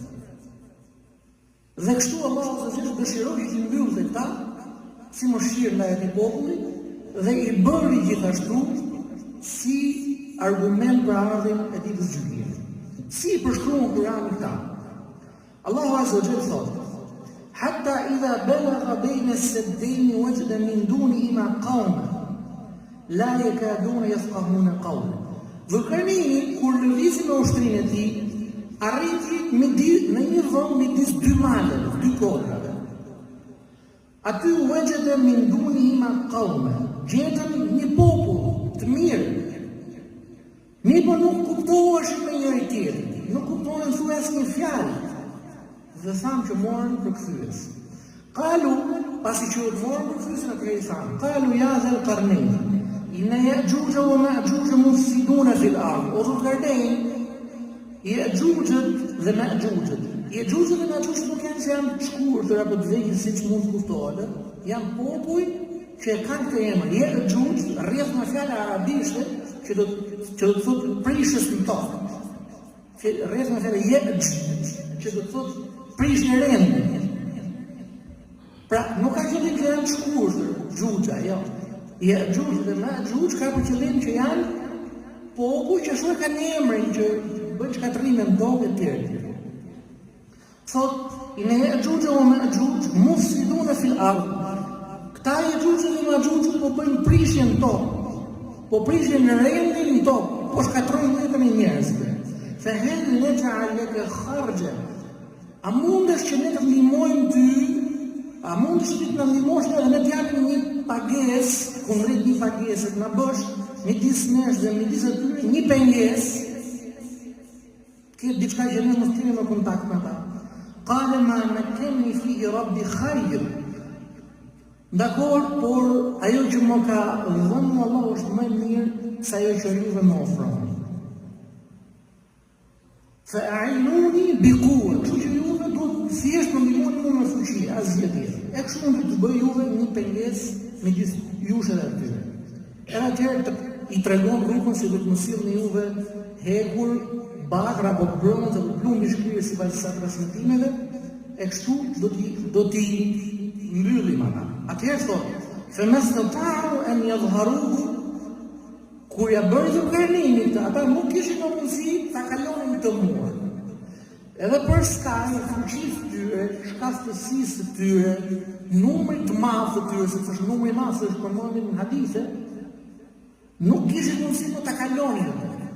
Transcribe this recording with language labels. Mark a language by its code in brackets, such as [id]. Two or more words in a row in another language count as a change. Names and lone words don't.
[sq] Dhe kështu Allahu [ar] عز وجل [sq] dëshiroi të mbyllte këta si mëshirë ndaj atij populli dhe i bëri gjithashtu si argument për ardhin e ditës së gjykimit. Si përshkruan Kur'ani këta? Allahu [ar] عز وجل [sq] thotë: [ar] "حتى إذا بلغ بين السدين وجد من دونهما قوما لا يكادون يفقهون قولا." [sq] Dhulkarneini kur lëvizi me ushtrinë e tij, arriti në një vend midis dy maleve, dy kodrave. Aty [ar] وجد من دونهما قوما, [sq] gjetën një popull të mirë. Mi po nuk kuptoheshin me njëri tjetrin, nuk kuptohen thuaj asnjë fjalë. Dhe thamë që morën përkthyes. Qalu, pasi që morën përkthyes në krejë thamë, [ar] قالوا يا ذا القرنين إن يأجوج ومأجوج مفسدون في الأرض. [sq] O Dhul Qarnayn, Ya'juj dhe Ma'juj. Ya'juj dhe Ma'juj nuk janë se janë të shkurtër apo të vegjël siç mund të kuptohet, janë popull që kanë këtë emër. Ya'juj rrjedh nga fjala arabishte që do të thotë prishës në tokë. Që rrjedh nga fjala Ya'juj që do të thotë prish në rend. Pra, nuk ka qëllim që janë të shkurtër, xhuxha, jo. Ya'juj dhe Ma'juj ka për qëllim që janë popull që ashtu kanë emrin që bëjnë shkatrime në tokë e tjerë. Thot, [ar] إن يأجوج ومأجوج مفسدون في الأرض. [sq] Këta Ya'juj dhe Ma'juj po bëjnë prishje në tokë, po prishje në rendin në tokë, po shkatrojnë jetën e njerëzve. [ar] فهل نجعل لك خرجا. [sq] A mundesh që ne të ndihmojmë ty? A mundesh që të na ndihmosh edhe ne të japim një pagesë, konkret një pagesë, të na bësh midis nesh dhe midis atyre një pengesë? Këtë diçka që ne mos kemi më kontakt me ta. [ar] قال ما مكني فيه ربي خير. [sq] Dakor, por ajo që më ka dhënë Allahu është më mirë se ajo që juve më ofroni. [ar] فأعينوني بقوة. [sq] Kështu që juve duhet thjesht më ndihmoni mua me fuqi, asgjë tjetër. E kështu mund të bëj juve një pengesë midis jush edhe atyre. Edhe atëherë i tregon rrugën se do të mos sillni juve hekur bakra apo bronzë apo plumbi shkrirë si pas transmetimeve, e kështu do t'i mbyllim ata. Atëherë thotë, [ar] فَمَسْتَطَاعُوا أَنْ يَظْهَرُوهُ. [sq] Kur ja bëri Dhul Qarnayn këtë, ata nuk kishin më mundësi ta kalonin këtë muaj. Edhe për skaj e fuqisë të tyre, shkastësisë të tyre, numrit të madh të tyre, sepse është numri i madh që është përmendur në hadithe, nuk kishin mundësi të ta kalonin atë.